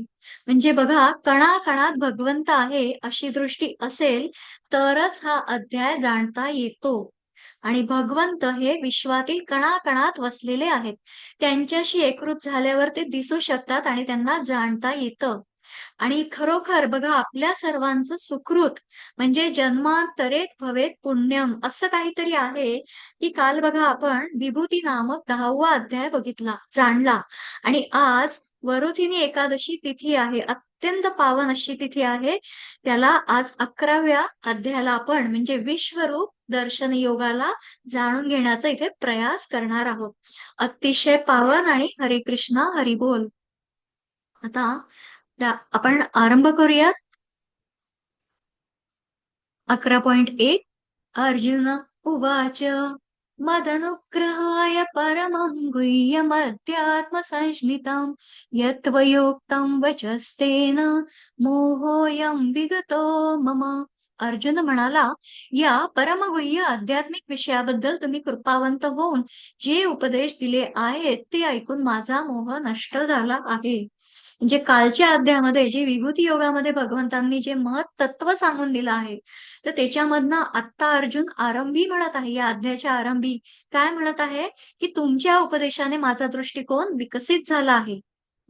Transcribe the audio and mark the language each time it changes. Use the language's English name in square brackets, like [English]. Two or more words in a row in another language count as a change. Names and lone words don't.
[Marathi] म्हणजे बघा, कणाकणात भगवंत आहे अशी दृष्टी असेल तरच हा अध्याय जाणता येतो. आणि भगवंत हे विश्वातील कणाकणात वसलेले आहेत. त्यांच्याशी एकरूप झाल्यावर ते दिसू शकतात आणि त्यांना जाणता येतं. आणि खरोखर बघा, आपल्या सर्वांचं सुकृत म्हणजे [Sanskrit] जन्मांतरेत भवेत पुण्यम [Marathi] असं काहीतरी आहे की काल बघा आपण विभूती नामक 10वा अध्याय बघितला, जाणला. आणि आज वरुथिनी एकादशी तिथी आहे, अत्यंत पावन अशी तिथी आहे. त्याला आज 11व्या अध्यायाला आपण म्हणजे विश्वरूप दर्शन योगाला जाणून घेण्याचा इथे प्रयास करणार आहोत. अतिशय पावन आणि हरे कृष्णा हरी बोल. आता आपण आरंभ करूयात. [Sanskrit] 11.1 अर्जुन उवाच मदनुग्रहाय परमं गुह्यमध्यात्मसंज्ञितं यत्त्वयोक्तं वचस्तेन मोहोऽयं विगतो मम. [Marathi] अर्जुन म्हणाला, या परमगुह्य आध्यात्मिक विषयाबद्दल तुम्ही कृपावंत होऊन जे उपदेश दिले आहेत ते ऐकून माझा मोह नष्ट झाला आहे. म्हणजे कालच्या अध्यायामध्ये जे विभूती योगामध्ये भगवंतांनी जे महत् तत्व सांगून दिलं आहे तर त्याच्यामधनं आता अर्जुन आरंभी म्हणत आहे, या अध्यायाच्या आरंभी काय म्हणत आहे की तुमच्या उपदेशाने माझा दृष्टिकोन विकसित झाला आहे.